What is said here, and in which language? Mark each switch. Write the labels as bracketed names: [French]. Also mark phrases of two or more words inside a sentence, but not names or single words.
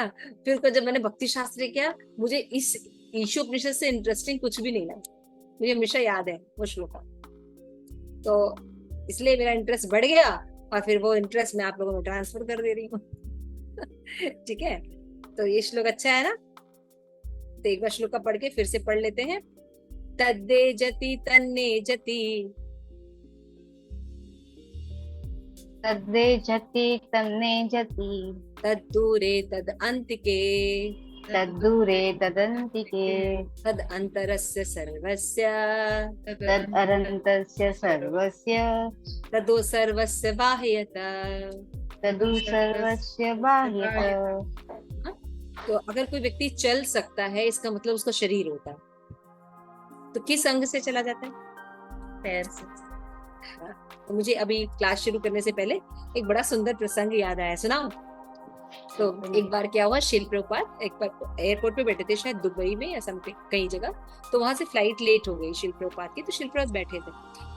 [Hindi] फिर जब मैंने भक्ति शास्त्र किया, मुझे इस ईशो उपनिषद से इंटरेस्टिंग कुछ भी नहीं लगा, मुझे हमेशा याद है वो श्लोक, तो इसलिए मेरा इंटरेस्ट बढ़ गया और फिर वो इंटरेस्ट मैं आप लोगों में ट्रांसफर कर दे रही हूँ। ठीक है, तो ये श्लोक अच्छा है ना। तो एक बार श्लोक का पढ़ के फिर से पढ़ लेते हैं। [Sanskrit] तद्दे जति तन्ने जति, तद्दे जति तन्ने जति, तद्दूरे तद अंतिके, तद्दूरे तदन्तिके, तद अंतरस्य सर्वस्य, तद अनन्तस्य सर्वस्य, तदो सर्वस्य बाह्यतः, तदु सर्वस्य बाह्यतः। [Hindi] तो अगर कोई व्यक्ति चल सकता है, इसका मतलब उसका शरीर होता है, तो किस अंग से चला जाता है? पैर से। तो मुझे अभी क्लास शुरू करने से पहले एक बड़ा सुंदर प्रसंग याद आया, सुनाओ। तो एक बार क्या हुआ, शिल प्रभुपाद एक बार एयरपोर्ट पे बैठे थे, शायद दुबई में या समथिंग कई जगह, तो वहां से फ्लाइट लेट हो गई शिल प्रभुपाद की, तो शिल प्रभुपाद बैठे थे।